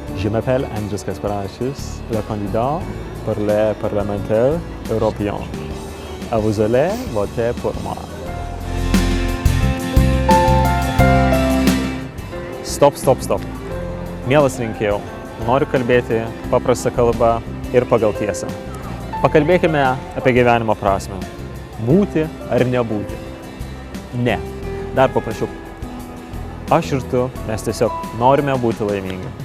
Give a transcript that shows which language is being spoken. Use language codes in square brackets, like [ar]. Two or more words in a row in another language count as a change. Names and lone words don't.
[fr] m'appelle Andris Kasparavičius, le candidat pour le parlementaire européen. Vous allez voter pour moi. Stop. [lt] Mielas rinkėjau, noriu kalbėti paprastą kalbą ir pagal tiesą. Pakalbėkime apie gyvenimo prasmę. Būti ar nebūti? Ne. Dar paprašiau. Aš ir tu, mes tiesiog norime būti laimingi.